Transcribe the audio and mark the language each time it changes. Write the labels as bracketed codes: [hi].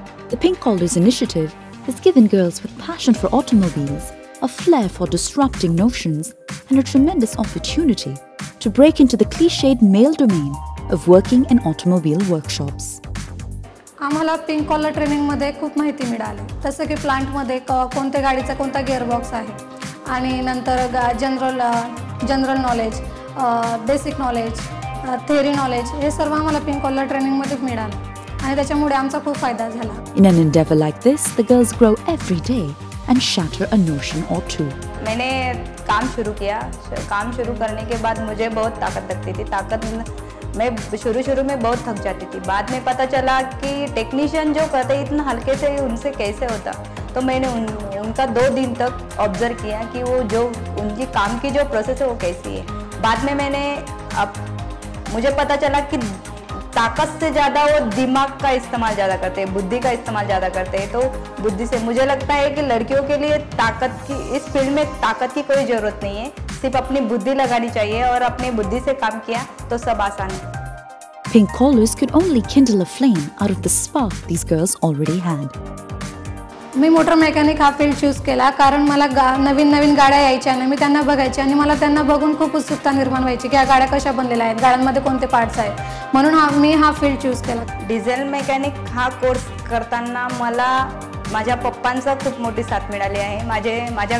[en] The Pink Collars initiative has given girls with passion for automobiles a flair for disrupting notions and a tremendous opportunity to break into the cliched male domain of working in automobile workshops. [mr] आम्हाला pink collar ट्रेनिंगमध्ये खूप माहिती मिळाली, जसं की प्लांटमध्ये कोणत्या गाडीचा कोणता गिअरबॉक्स आहे आणि नंतर general knowledge, basic knowledge, theory knowledge हे सर्व आम्हाला पिंक कॉलर ट्रेनिंगमध्ये मिळालं आणि त्याच्यामुळे आमचा खूप फायदा झाला. [en] In an endeavor like this, the girls grow every day and shatter a notion or two. [hi] मैंने काम शुरू किया. काम शुरू करने के बाद मुझे बहुत ताकत लगती थी. मैं शुरू में बहुत थक जाती थी. बाद में पता चला कि टेक्नीशियन जो करते इतना हल्के से उनसे कैसे होता. तो मैंने उनका 2 दिन तक ऑब्जर्व किया कि वो जो उनकी काम की जो प्रोसेस है वो कैसी है. बाद में मुझे पता चला कि ताकत से ज़्यादा वो दिमाग का इस्तेमाल ज़्यादा करते हैं, बुद्धि का इस्तेमाल ज़्यादा करते हैं. तो बुद्धि से मुझे लगता है कि लड़कियों के लिए इस फील्ड में ताकत की कोई ज़रूरत नहीं है. सिर्फ अपनी बुद्धि लगानी चाहिए और अपनी बुद्धि से काम किया तो सब आसान है. [en] Pink Collars could only kindle a flame out of the spark these girls already had. [mr] मी motor mechanic हा फील्ड चूज केला कारण मला नवीन गाड्या यायच्या आणि मी त्यांना बघायचे आणि मला त्यांना बघून खूप उत्सुकता निर्माण व्हायची की या गाड्या कशा बनलेल्या आहेत, गाड्यांमध्ये कोणते पार्ट्स आहेत, म्हणून मी हा फील्ड चूज केला. डिझेल मेकॅनिक हा कोर्स करताना मला माझ्या पप्पांचा खूप मोठी साथ मिळाली आहे.